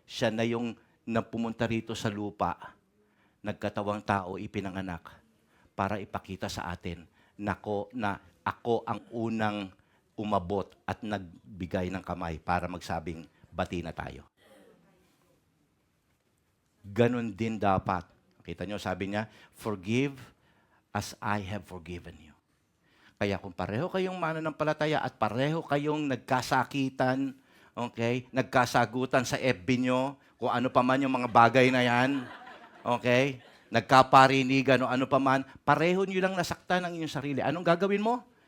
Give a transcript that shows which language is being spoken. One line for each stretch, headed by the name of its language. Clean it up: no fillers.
Filipino: Siya na yung napumunta rito sa lupa, nagkatawang tao, ipinanganak, para ipakita sa atin na ako ang unang umabot at nagbigay ng kamay para magsabing, bati na tayo. Ganon din dapat. Kita nyo, sabi niya,
English: forgive as I have forgiven you.
Filipino: Kaya kung pareho kayong mananampalataya at pareho kayong nagkasakitan, okay, nagkasagutan sa FB nyo, kung ano pa man yung mga bagay na yan, okay, nagkaparinigan o ano pa man, pareho nyo lang nasaktan ang inyong sarili. Anong gagawin mo?